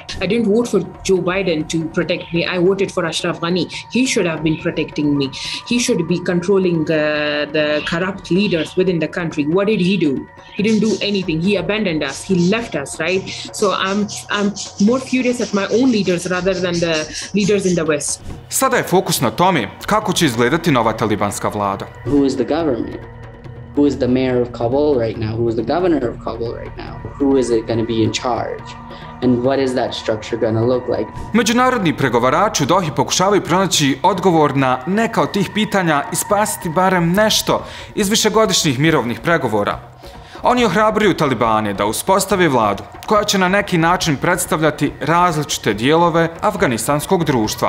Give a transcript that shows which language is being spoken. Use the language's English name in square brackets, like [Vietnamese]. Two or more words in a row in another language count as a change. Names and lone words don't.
[English] I didn't vote for Joe Biden to protect me. I voted for Ashraf Ghani. He should have been protecting me. He should be controlling the corrupt leaders within the country. What did he do? He didn't do anything. He abandoned us. He left us, right? So I'm more furious at my own leaders rather than the leaders in the West. [Bosnian] Sada je fokus na tome kako će izgledati nova talibanska vlada. [English] Who is the government? Who is the mayor of Kabul right now? Who is the governor of Kabul right now? Who is it going to be in charge? And what is that structure going to look like? [Bosnian] Međunarodni pregovarači u Dohi pokušavaju pronaći odgovor na neka od tih pitanja i spasiti barem nešto iz višegodišnjih mirovnih pregovora. Oni ohrabruju Talibane da uspostave vladu koja će na neki način predstavljati različite dijelove afganistanskog društva.